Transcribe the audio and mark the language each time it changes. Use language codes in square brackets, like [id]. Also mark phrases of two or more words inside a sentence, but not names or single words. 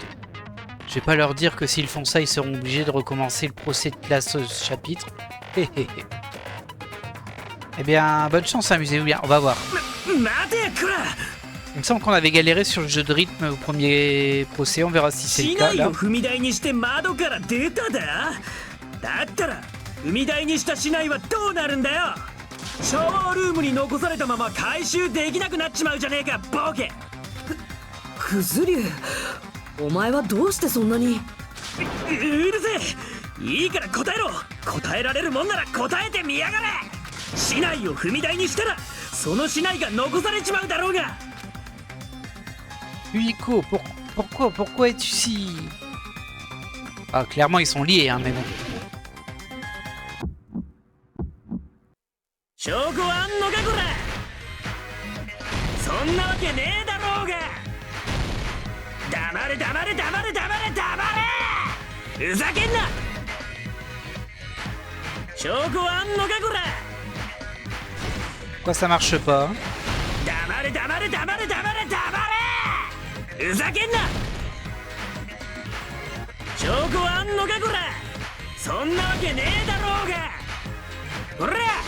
[fr] Je vais pas leur dire que s'ils font ça, ils seront obligés de recommencer le procès de classe chapitre. Eh bien, bonne chance, amusez-vous bien, on va voir. Il me semble qu'on avait galéré sur le jeu de rythme au premier procès, on verra si c'est le cas là. [ja] 踏み台にした市内はどうなるんだよ。シャワールームに残されたまま回収できなくなっちまうじゃねえか、ボケ。クズリュウ、お前はどうしてそんなに。うるせえ。いいから答えろ。答えられるもんなら答えてみやがれ。市内を踏み台にしたらその市内が残されちまうだろうが。 [fr] Yuiko, pourquoi es-tu si... Ah, clairement ils sont liés, hein, mais bon. [ja] 証拠あんのかこら。そんなわけねえだろうが。黙れ黙れ黙れ黙れ黙れ。ふざけんな。証拠あんのかこら。 [fr] Pourquoi ça marche pas? [ja] 黙れ黙れ黙れ黙れ黙れ。ふざけんな。証拠あんのかこら。そんなわけねえだろうが。ほら。